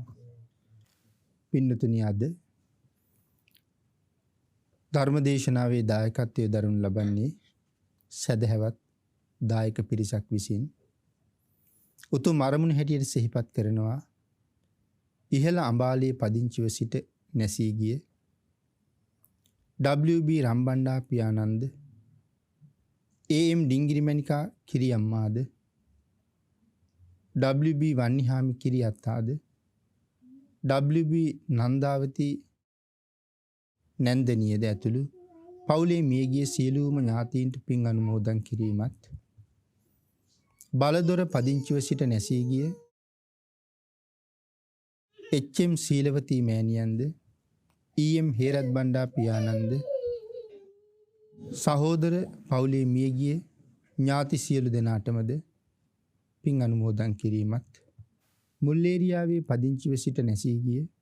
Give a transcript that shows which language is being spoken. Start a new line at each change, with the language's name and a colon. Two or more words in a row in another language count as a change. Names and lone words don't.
Sinhala: පින්නතුනි අද ධර්මදේශනාවේ දායකත්වයේ දරනු ලබන්නේ සදහැවත් දායක පිරිසක් විසින් උතුම් අරමුණ හැටියට සිහිපත් කරනවා. ඉහළ අඹාලේ පදිංචිව සිට නැසී ගිය WB රම්බණ්ඩා පියානන්ද, AM ඩිංගිරිමණිකා කිරියම්මාද, WB වන්නිහාමි කිරියත්තාද, WB නන්දාවති නැන්දනියද ඇතුළු පවුලේ මියගිය සියලුම ඥාතීන්ට පින් අනුමෝදන් කිරීමත්, බලදොර පදිංචිව සිට නැසී ගිය HM සීලවතී මෑණියන්ද, EM හේරත් බණ්ඩා පියානන්ද, සහෝදර පවුලේ මියගිය ඥාති සියලු දෙනාටමද පින් අනුමෝදන් කිරීමත්, මුල්ලේරියාවේ පදිංචිව සිට නැසී ගිය